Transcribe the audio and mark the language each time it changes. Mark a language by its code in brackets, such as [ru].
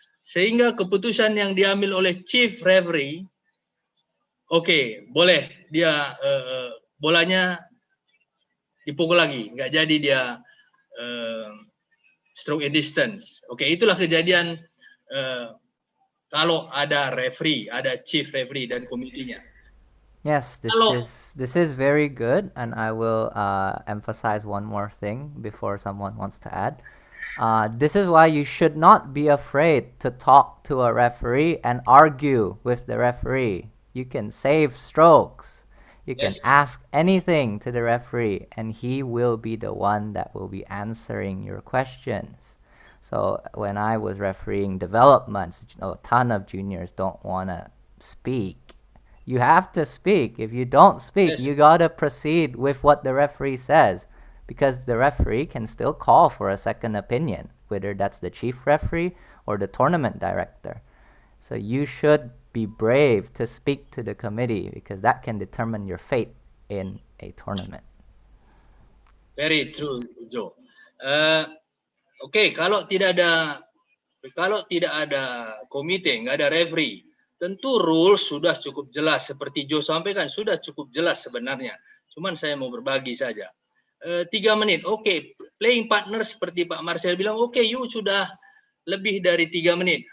[id] Sehingga keputusan yang diambil oleh chief referee, oke, boleh dia bolanya dipukul lagi, nggak jadi dia stroke and distance. Oke, itulah kejadian kalau ada referee, ada chief referee dan komitinya. [en] Yes, this is very good, and I will emphasize one more thing before someone wants to add. This is why you should not be afraid to talk to a referee and argue with the referee. You can save strokes. You can ask anything to the referee, and he will be the one that will be answering your questions. So when I was refereeing developments, a ton of juniors don't want to speak. You have to speak. If you don't speak, you got to proceed with what the referee says, because the referee can still call for a second opinion, whether that's the chief referee or the tournament director. So you should be brave to speak to the committee, because that can determine your fate in a tournament. Very true, Joe. [id] Oke, kalau tidak ada komite, nggak ada referee, tentu rules sudah cukup jelas, seperti Joe sampaikan sudah cukup jelas sebenarnya. Cuman saya mau berbagi saja. 3 menit, oke. Playing partner seperti Pak Marcel bilang, oke, you sudah lebih dari 3 menit.